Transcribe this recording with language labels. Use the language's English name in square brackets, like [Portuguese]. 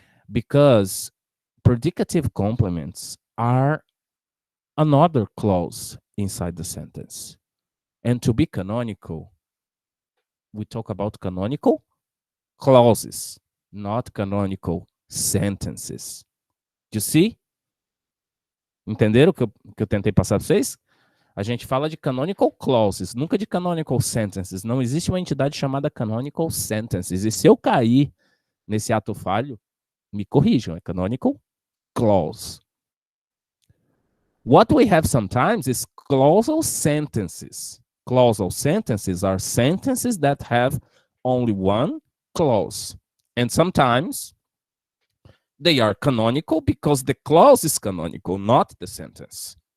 [English] Because predicative complements are another clause inside the sentence. And to be canonical, we talk about canonical clauses, not canonical sentences. You see? [Portuguese] Entenderam o que eu tentei passar para vocês? A gente fala de canonical clauses, nunca de canonical sentences. Não existe uma entidade chamada canonical sentences. E se eu cair nesse ato falho, me corrijam. É canonical clause. [English] What we have sometimes is clausal sentences. Clausal sentences are sentences that have only one clause. And sometimes they are canonical because the clause is canonical, not the sentence.